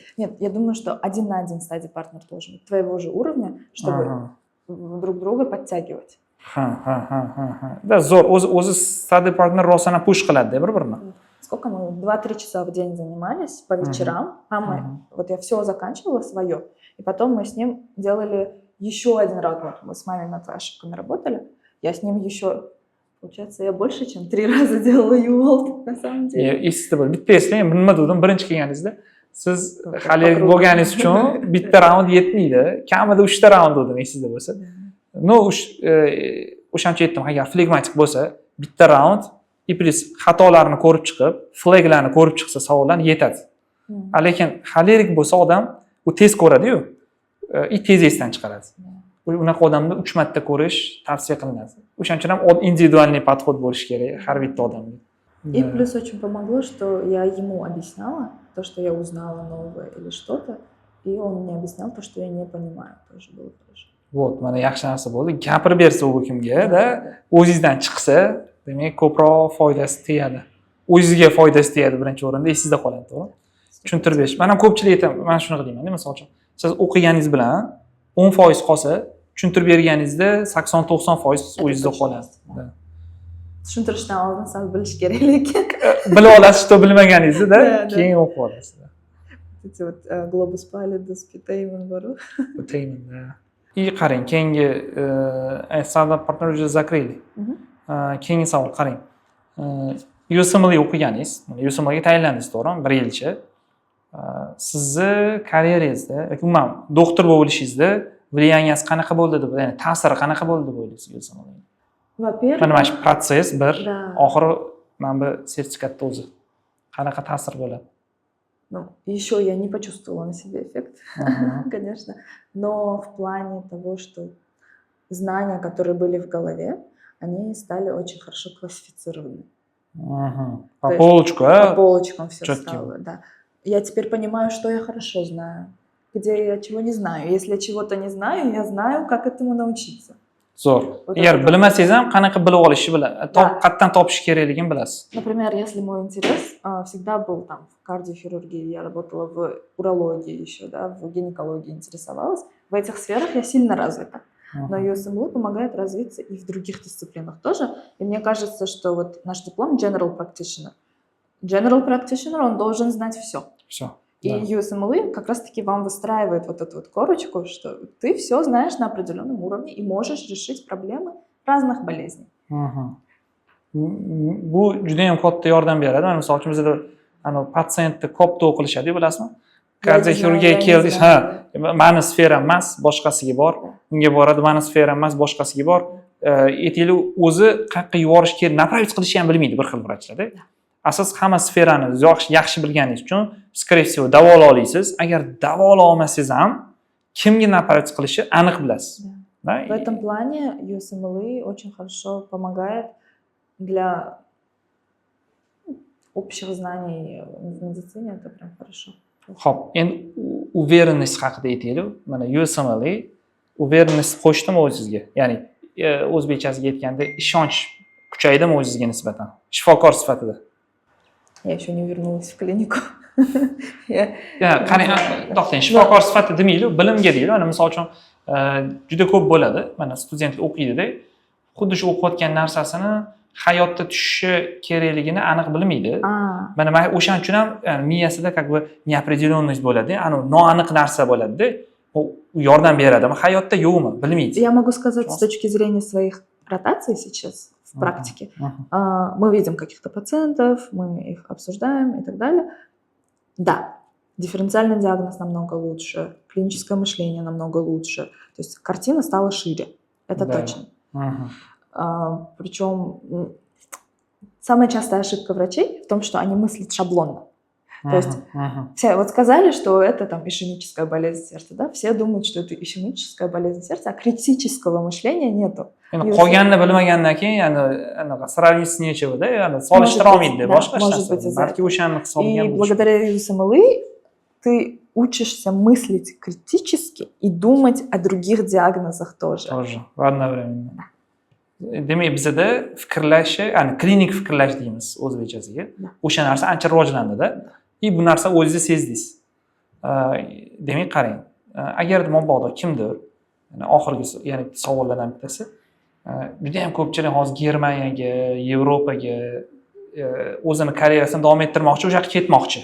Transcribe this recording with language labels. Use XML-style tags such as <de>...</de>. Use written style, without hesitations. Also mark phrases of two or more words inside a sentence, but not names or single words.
<ru>Нет, я думаю, что 1 на 1</ru> <en>study partner</en> <ru>должен быть твоего же уровня, чтобы друг друга подтягивать. Да,</ru> <uz>zo'r. O'zi</uz> <en>study partner</en> <uz>rostana push qiladi bir-birini.</uz> <ru>Сколько мы? 2-3 часа в день занимались по вечерам. Вот я все заканчивала свое. И потом мы с ним делали еще 1 раунд. Вот мы с мамой над ошибками работали. Я с ним еще... Получается, я больше, чем 3 раза делала UWorld, на самом деле.</ru> <uz>Esingizda bor. Bitta eslang, nima dedim, birinchi kelganingizda siz hali bo'lganingiz uchun bitta raund yetmaydi. Kamida 3 ta raund dedim, esingizda bo'lsa. No, o'shancha aytdim, agar flegmatik bo'lsa, bitta raund plus xatolarni ko'rib chiqib, flaglarni ko'rib chiqsa savoldan yetadi. Lekin xalerik bo'lsa odam u tez ko'radi-yu, tez esdan chiqaradi. Unaqa odamni 3 marta ko'rish tavsiya qilinadi. O'shaning uchun ham</uz> <ru>индивидуальный подход</ru> <uz>bo'lishi kerak har bitta odamga.</uz> <ru>И плюс очень помогло, что я ему объясняла то, что я узнала новое или что-то, и он мне объяснял то, что я не понимаю. Тоже было хорошо. Вот,</ru> <uz>mana yaxshi narsa bo'ldi. Gapirib bersa u kimga-da, o'zingizdan chiqsa, demak ko'proq foydasi tegadi. O'zingizga foydasi tegadi birinchi o'rinda, esingizda qoladi, to'g'ri? Tushuntirib berish. Men ham ko'pchilik aytaman, men shuni qilaman, misol uchun. Siz o'qiganingiz bilan 10% qolsa, tushuntirib berganingizda 80-90% o'zingizda qoladi. Tushuntirishdan oldin sal bilish kerak lekin. Bila olasiz, to bilmaganingizda keyin o'qib olasiz.</uz> <ru>Эти вот Globus Pallidus, Petamen bor-ku.</ru> <uz>Petamen, da. И qarang, keyingi</uz> <en>startup partner</en> <ru>уже закрыли.</ru> <uz>Keyingi savol qarang. USML o'qiganingiz, USML ga tayinlandingiz, to'g'rimi? 1 yilcha. Sizni karyeringizda, umuman doktor bo'lib olishingizda влиянияsi qanaqa bo'ldi deb, ya'ni ta'siri qanaqa bo'ldi deb o'ylaysiz USML?</uz> <ru>Во-первых,</ru> <uz>mana shu protsess bir, oxiri mana bu sertifikatda o'zi qanaqa ta'sir bo'ladi?</uz> <ru>Ну, еще я не почувствовала на себе эффект, конечно, но в плане того, что знания, которые были в голове, они стали очень хорошо классифицированы. По То есть полочку, По полочкам все чётким. стало, да. Я теперь понимаю, что я хорошо знаю, где я чего не знаю. Если я чего-то не знаю, я знаю, как этому научиться.</ru> <uz>Zo'r.</uz> <ru>Вот</ru> <uz>Agar</uz> <ru>это</ru> <uz>bilmasangiz ham qanaqa bilib olishni bilasiz.</uz> <ru>Да.</ru> <uz>Qayerdan topish kerakligini bilasiz.</uz> <ru>Например, если мой интерес всегда был там в кардиохирургии, я работала в урологии еще, да, в гинекологии интересовалась, в этих сферах я сильно развита. Но USMLE помогает развиться и в других дисциплинах тоже. И мне кажется, что вот наш диплом</ru> <en>General Practitioner. General Practitioner,</en> <ru>он должен знать все. Все. И USMLE как раз-таки вам выстраивает вот эту вот корочку, что ты все знаешь на определенном уровне и можешь решить проблемы разных болезней.</ru> <uz>Bu juda ham katta yordam beradi. Mana misol uchun bizda patsientni koptov qilishadi, bilasizmi? Kardioxirurgiyaga keldik, ha, mani sferam emas, boshqasiga bor. Unga boradi, mani sferam emas, boshqasiga bor. Aytaylik, o'zi qayerqa yuborish kerak, направить qilishni ham bilmaydi bir xil vrachlarda. Asoz hamma sferani yaxshi bilganingiz uchun,</uz> <ru>скорее всего,</ru> <uz>davola olasiz. Agar davola olmasangiz ham kimga направить qilishni aniq bilasiz.</uz> <ru>Да. В этом плане USMLE очень хорошо помогает для общих знаний в медицине, это прям хорошо.</ru> <uz>Xo'p, endi awareness haqida aytaylik. Mana USMLE awareness qo'shdim o'zingizga. Ya'ni o'zbekchasiga aytganda ishonch kuchaydimi o'zingizga nisbatan? Shifokor sifatida.</uz> <ru>Я еще не вернулась в клинику.</ru> <uz>Qani, to'xtang, shifokor sifatida demaylik, bilimga deylik. Mana misol uchun juda ko'p bo'ladi. Mana studentlar o'qiydida, xuddi shu o'qiyotgan narsasini hayotda tushishi kerakligini aniq bilmaydi. Mana o'shaning uchun ham miyasida</uz> <ru>как бы неопределенность</ru> <uz>bo'ladi, noaniq narsa bo'ladi-da. U yordam beradimi? Hayotda yo'qmi? Bilmaydi.</uz> <ru>Я могу сказать с точки зрения своих ротаций сейчас в практике. Мы видим каких-то пациентов, мы их обсуждаем и так далее. Да, дифференциальный диагноз намного лучше, клиническое мышление намного лучше. То есть картина стала шире. Это точно. Причем самая частая ошибка врачей в том, что они мыслят шаблонно. То есть все вот сказали, что это там ишемическая болезнь сердца, да? Все думают, что это ишемическая болезнь сердца, а критического мышления нету.</ru> <uz>Qolganini bilmagandan keyin anaqa сравнительно solishtira olmaydi, boshqa narsa. Balki o'shani hisobiga.</uz> <ru>И благодаря USMLE ты учишься мыслить критически и думать о других диагнозах тоже. Тоже. Одновременно.</ru> <uz>Demak, bizda fikrlash, ya'ni klinik fikrlash deymiz o'zbekchasiga. O'sha narsa ancha rivojlandi-da. И bu narsa o'zingiz sezdingiz. Demak, qarang. Agar mabodo kimdir, oxirgi, ya'ni savollardan bittasi, juda ham ko'pchilik hozir Germaniyaga, Yevropaga o'zini karyerasini davom ettirmoqchi, o'sha yoqqa ketmoqchi.</uz>